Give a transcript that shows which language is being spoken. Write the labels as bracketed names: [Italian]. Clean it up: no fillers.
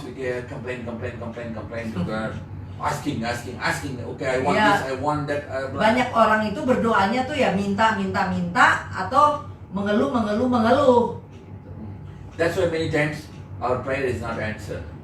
[English] We get complain to God, asking. Okay, I want Yeah. this, I want that. Blah. [Indonesian] Banyak orang itu berdoanya tuh ya minta atau mengeluh. [English] That's why many times our prayer is not answered.